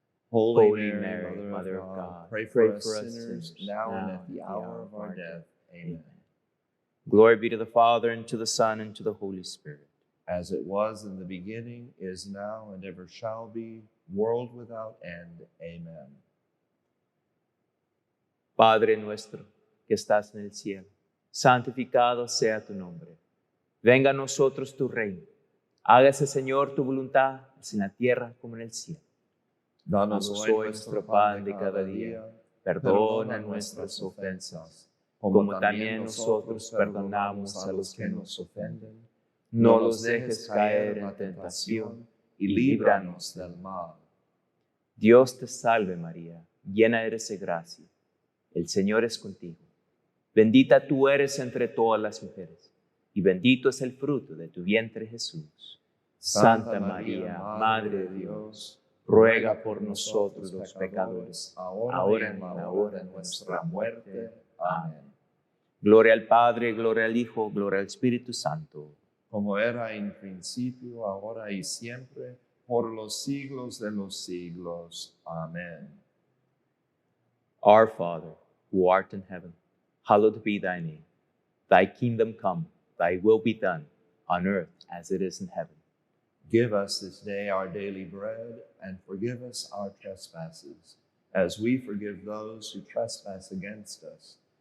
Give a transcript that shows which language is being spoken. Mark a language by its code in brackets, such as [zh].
[en] Holy Mary, Mother of God, pray for us sinners, now and at the hour of our death. Amen. Glory be to the Father, and to the Son, and to the Holy Spirit. As it was in the beginning, is now, and ever shall be, world without end. Amen. [es] Padre nuestro, que estás en el cielo, santificado sea tu nombre. Venga a nosotros tu reino. Hágase, Señor, tu voluntad, así en la tierra como en el cielo. Danos hoy nuestro pan de cada día. Perdona nuestras ofensas, como también nosotros perdonamos a los que nos ofenden. No los dejes caer en tentación y líbranos del mal. Dios te salve María, llena eres de gracia. El Señor es contigo. Bendita tú eres entre todas las mujeres, y bendito es el fruto de tu vientre, Jesús. Santa María, Madre de Dios, ruega por nosotros los pecadores, ahora y en la hora de nuestra muerte. Amén. Gloria al Padre, gloria al Hijo, gloria al Espíritu Santo. Como era en principio, ahora y siempre, por los siglos de los siglos. Amén. [en] Our Father, who art in heaven, hallowed be thy name. Thy kingdom come, thy will be done, on earth as it is in heaven. Give us this day our daily bread, and forgive us our trespasses, as we forgive those who trespass against us.